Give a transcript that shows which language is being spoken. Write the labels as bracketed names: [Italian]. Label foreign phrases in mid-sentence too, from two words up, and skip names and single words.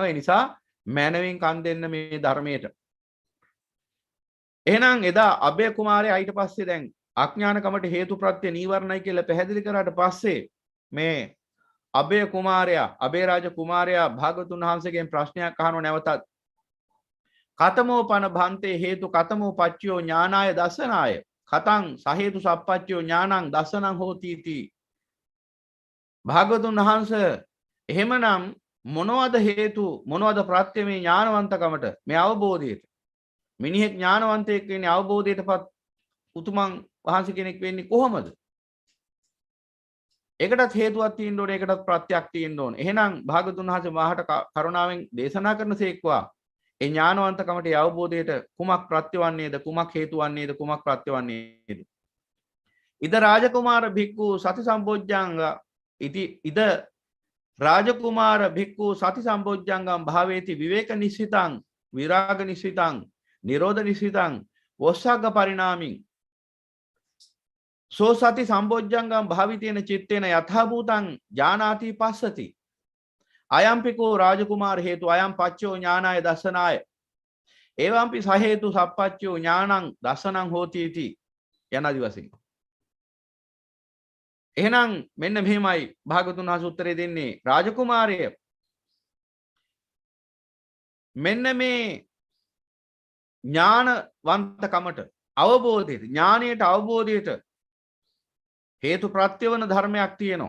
[Sinhala] ඒ නිසා මනවින් කන් දෙන්න මේ ධර්මයට. එහෙනම් එදා අබේ කුමාරයා ඊට පස්සේ දැන් අඥානකමට හේතුප්‍රත්‍ය නීවරණයි කියලා පැහැදිලි කරාට පස්සේ මේ අබේ කුමාරයා අබේරාජ කුමාරයා භාගතුන් වහන්සේගෙන් ප්‍රශ්නයක් අහනවා නැවතත්. [Pali] කතමෝ පන භන්තේ හේතු කතමෝ පච්චයෝ ඥානාය දසනාය කතං සහේතු සප්පච්චයෝ ඥානං දසනං හෝති इति. [Sinhala] භාගතුන් වහන්සේ එහෙමනම් මොනවද හේතු මොනවද ප්‍රත්‍ය මේ ඥානවන්තකමට මේ අවබෝධයට? මිනිහෙක් ඥානවන්තයෙක් වෙන්නේ අවබෝධයටපත් උතුමන් වහන්සේ කෙනෙක් වෙන්නේ කොහොමද? ඒකටත් හේතුවක් තියෙන්න ඕනේ. ඒකටත් ප්‍රත්‍යක් තියෙන්න ඕනේ. එහෙනම් භාගතුන් වහන්සේ මාහට කරුණාවෙන් දේශනා කරනසේක්වා ඒ ඥානවන්තකමට ඒ අවබෝධයට කුමක් ප්‍රත්‍යවන්නේද? කුමක් හේතු වන්නේද? කුමක් ප්‍රත්‍යවන්නේද? [Pali] ඉද රාජකුමාර භික්ඛු සති සම්බොජ්ජංග ඉති ඉද රාජකුමාර භික්ඛු සති සම්බොජ්ජංගම් භාවේති විවේක නිස්සිතං විරාග නිස්සිතං නිරෝධ නිස්සිතං වස්සග්ග පරිණාමින් සෝ සති සම්බොජ්ජංගම් භාවිතේන චිත්තේන යථා භූතං ඥානාති පස්සති අයම්පිකෝ රාජකුමාර හේතු අයම් පච්චෝ ඥානාය දසනාය එවම්පි සහේතු සප්පච්චෝ ඥානං දසනං හෝති इति [Sinhala] යනාදි වශයෙන්. එහෙනම් මෙන්න මෙහෙමයි භාගතුන් වහන්සේ උත්තරේ දෙන්නේ. රාජකුමාරය මෙන්න මේ ඥානවන්තකමට අවබෝධයට ඥානයට අවබෝධයට හේතු ප්‍රත්‍ය වන ධර්මයක් තියෙනවා.